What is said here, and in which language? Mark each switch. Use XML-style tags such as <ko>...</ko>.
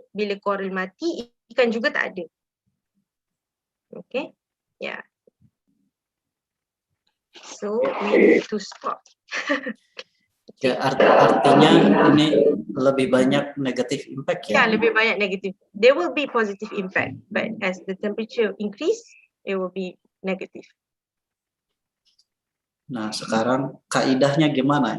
<ms>Bila coral mati, ikan juga tak ada. Okay, yeah.</ms> <en>So we need to stop.</en> <id>Ya, artinya ini lebih banyak negatif impact ya? Ya, lebih banyak negatif.</id> <en>There will be positive impact, but as the temperature increase, it will be negative.</en> <id>Nah, sekarang kaidahnya gimana?</id>